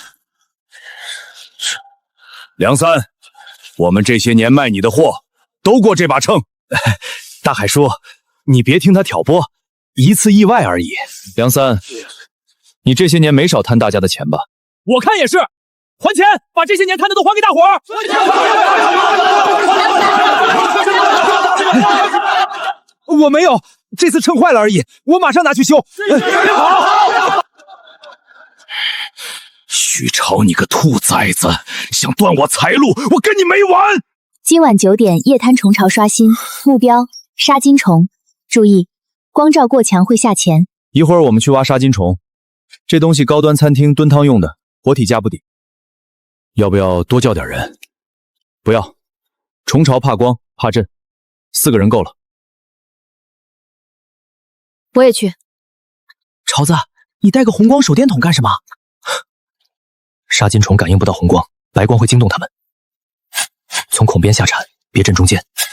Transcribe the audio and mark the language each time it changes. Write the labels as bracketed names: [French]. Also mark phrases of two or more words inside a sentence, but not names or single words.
[Chinese] 梁三，我們這些年賣你的貨都過這把秤。大海叔，你別聽他挑撥，一次意外而已。梁三，你這些年沒少貪大家的錢吧？我看也是，還錢，把這些年貪的都還給大伙兒。我沒有，這次秤壞了而已，我馬上拿去修。許潮，你個兔崽子，想斷我財路，我跟你沒完！今晚9點夜灘蟲巢刷新，目標沙金蟲，注意光照過強會下潛。一會兒我們去挖沙金蟲，這東西高端餐廳燉湯用的，活體加不底。要不要多叫點人？不要，蟲巢怕光怕震，4個人夠了。我也去。桃子，你带个红光手电筒干什么？杀金虫感应不到红光，白光会惊动它们。从孔边下铲，别震中间。